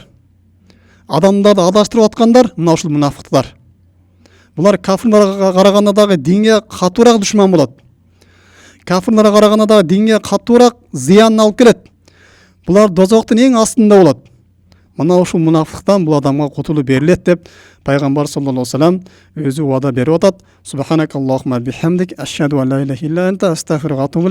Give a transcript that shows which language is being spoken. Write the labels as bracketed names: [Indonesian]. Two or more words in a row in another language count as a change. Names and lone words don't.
[Kyrgyz] Адамдарды адаштырып аткандар, мына ушул мунафыктар. Булар кафирларга караганда дагы динге катуураак душман болот. Кафирларга караганда дагы динге катуураак зыянын алып келет. Булар дозоктун эң астында болот. Мына ушул мунафыктан бул адамга кутулуу берилет деп пайгамбар [Arabic] صلى الله عليه وسلم [Kyrgyz] өзү убада берип атат. [Arabic] سبحانك اللهم بحمدك أشهد أن لا إله إلا أنت أستغفرك وأتوب إليك.